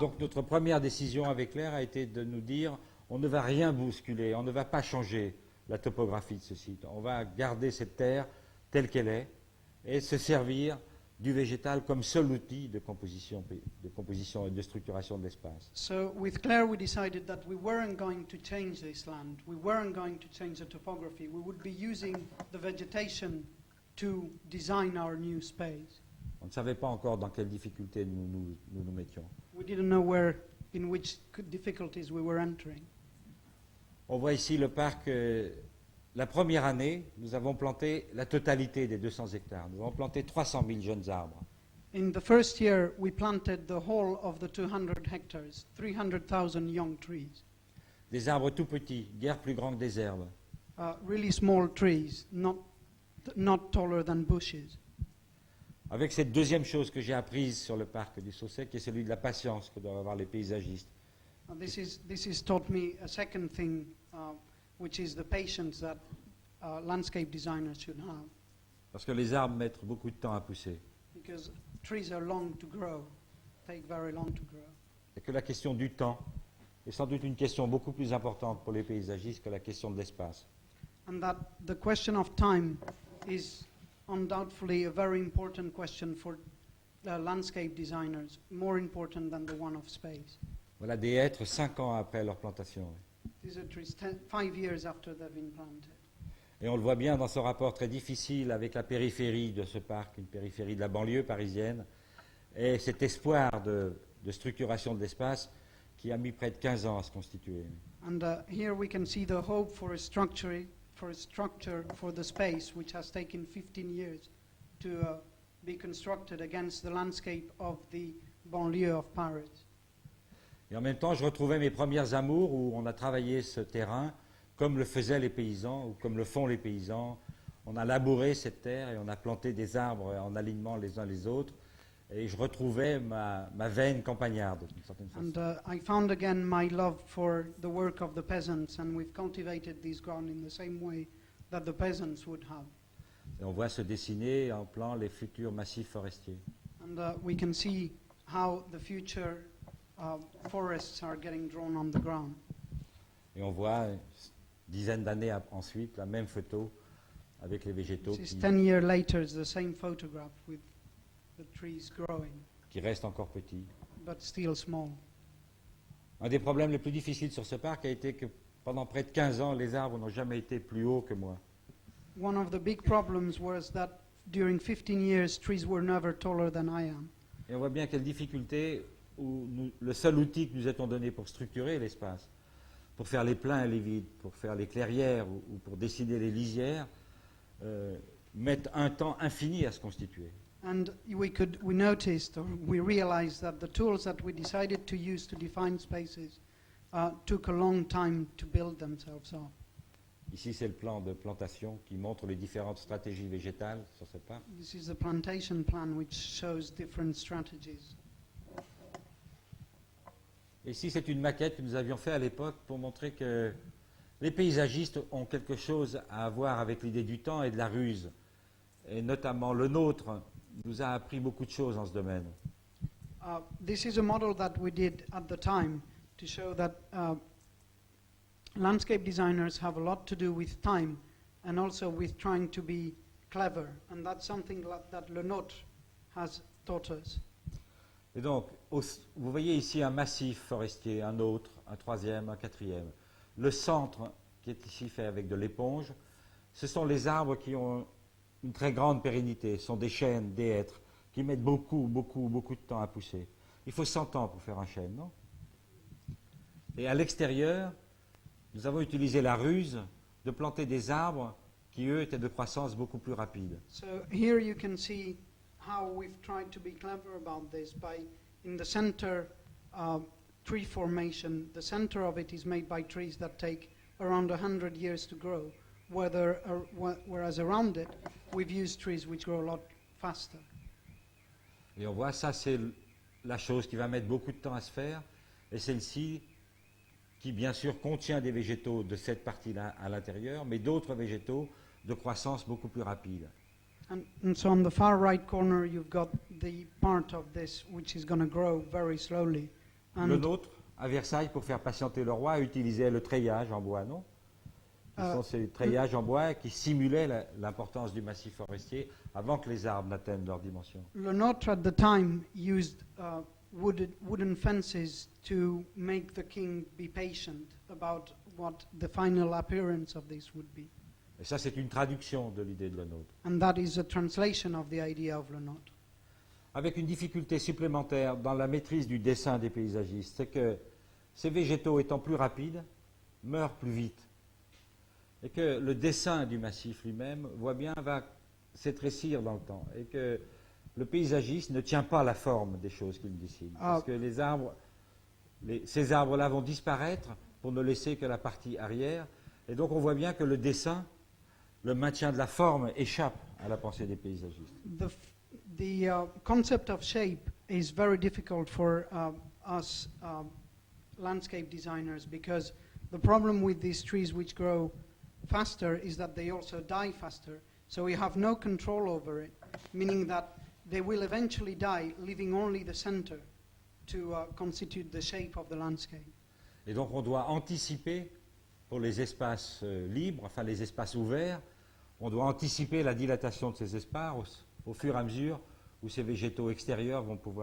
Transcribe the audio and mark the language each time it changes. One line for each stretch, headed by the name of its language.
French: donc notre première décision avec Claire a été de nous dire on ne va rien bousculer, on ne va pas changer la topographie de ce site. On va garder cette terre telle qu'elle est et se servir du végétal comme seul outil de composition et de structuration de l'espace.
English: So with Claire we decided that we weren't going to change this land, we weren't going to change the topography, we would be using the vegetation to design our new space.
French: On ne savait pas encore dans quelles difficultés nous mettions.
English: We didn't know in which difficulties we were entering.
French: On voit ici le parc la première année, nous avons planté la totalité des 200 hectares. Nous avons planté 300 000 jeunes arbres.
English: In the first year, we planted the whole of the 200 hectares, 300,000 young trees.
French: Des arbres tout petits, guère plus grands que des herbes.
English: Really small trees, not taller than bushes.
French: Avec cette deuxième chose que j'ai apprise sur le parc du Saussec, qui est celui de la patience que doivent avoir les paysagistes.
English: This is taught me a second thing, which is the patience that landscape designers should have,
French: Parce que les arbres mettent beaucoup de temps à pousser.
English: because trees are long to grow, take very long to grow.
French: Et que la question du temps est sans doute une question beaucoup plus importante pour les paysagistes que la question de l'espace.
English: And that the question of time is undoubtedly a very important question for landscape designers, more important than the one of space.
French: Voilà des hêtres 5 ans après leur plantation.
English: These are trees 5 years after they've been planted.
French: Et on le voit bien dans ce rapport très difficile avec la périphérie de ce parc, une périphérie de la banlieue parisienne, et cet espoir de structuration de l'espace qui a mis près de 15 ans à se constituer.
English: And here we can see the hope for a structure for the space, which has taken 15 years to be constructed against the landscape of the banlieue of Paris.
French: Et en même temps, je retrouvais mes premières amours où on a travaillé ce terrain comme le faisaient les paysans ou comme le font les paysans. On a labouré cette terre et on a planté des arbres en alignement les uns les autres. Et je retrouvais ma veine campagnarde, d'une certaine façon.
English: And I found again my love for the work of the peasants, and we've cultivated this ground in the same way that the peasants would have.
French: Et on voit se dessiner en plan les futurs massifs forestiers.
English: And we can see how the future forests are getting drawn on the ground.
French: Et on voit, dizaines d'années ensuite, la même photo avec les végétaux
English: This is 10 years later, it's the same photograph with the trees growing,
French: qui restent encore petits.
English: but still small.
French: Un des problèmes les plus difficiles sur ce parc a été que pendant près de 15 ans, les arbres n'ont jamais été plus hauts que moi.
English: One of the big problems was that during 15 years, trees were never taller than I am.
French: Et on voit bien quelle difficulté où le seul outil que nous étions donné pour structurer l'espace, pour faire les pleins et les vides, pour faire les clairières ou pour dessiner les lisières, mettent un temps infini à se constituer.
English: And we noticed, or we realized that the tools that we decided to use to define spaces took a long time to build themselves up.
French: Ici, c'est le plan de plantation qui montre les différentes stratégies végétales sur ce parc.
English: This is the plantation plan, which shows different strategies.
French: Ici, c'est une maquette que nous avions faite à l'époque pour montrer que les paysagistes ont quelque chose à voir avec l'idée du temps et de la ruse. Et notamment le nôtre nous a appris beaucoup de choses en ce domaine.
English: This is a model that we did at the time to show that landscape designers have a lot to do with time and also with trying to be clever. And that's something that Le Nôtre has taught us.
French: Et donc, vous voyez ici un massif forestier, un autre, un troisième, un quatrième. Le centre, qui est ici fait avec de l'éponge, ce sont les arbres qui ont une très grande pérennité. Ce sont des chênes, des hêtres, qui mettent beaucoup de temps à pousser. Il faut 100 ans pour faire un chêne, non? Et à l'extérieur, nous avons utilisé la ruse de planter des arbres qui, eux, étaient de croissance beaucoup plus rapide.
English: So here you can see how we've tried to be clever about this by, in the center, tree formation. The center of it is made by trees that take around 100 years to grow, whereas around it, we've used trees which grow a lot faster.
French: Et on voit, ça c'est la chose qui va mettre beaucoup de temps à se faire, et celle-ci qui bien sûr contient des végétaux de cette partie-là à l'intérieur, mais d'autres végétaux de croissance beaucoup plus rapide.
English: And so on the far right corner, you've got the part of this which is going to grow very slowly.
French: Le nôtre, à Versailles, pour faire patienter le roi, utilisait le treillage en bois, non? Ce sont ces treillages en bois qui simulaient l'importance du massif forestier avant que les arbres n'atteignent leur dimension.
English: Le Nôtre, at the time, used wooden fences to make the king be patient about what the final appearance of this would be.
French: Et ça, c'est une traduction de l'idée de Le Nôtre.
English: And that is a translation of the idea of Le Nôtre.
French: Avec une difficulté supplémentaire dans la maîtrise du dessin des paysagistes, c'est que ces végétaux étant plus rapides, meurent plus vite. et que le dessin du massif lui-même, voit bien, va s'étrécir dans le temps, et que le paysagiste ne tient pas la forme des choses qu'il dessine, parce que les arbres, ces arbres-là vont disparaître pour ne laisser que la partie arrière, et donc on voit bien que le dessin, le maintien de la forme échappe à la pensée des paysagistes.
English: The concept of shape is very difficult for us landscape designers, because the problem with these trees which grow faster is that they also die faster. So we have no control over it, meaning that they will eventually die, leaving only the center to constitute the shape of the landscape.
French: Et donc on doit anticiper pour les espaces libres, enfin les espaces ouverts, on doit anticiper la dilatation de ces espaces au fur et à mesure où ces végétaux extérieurs vont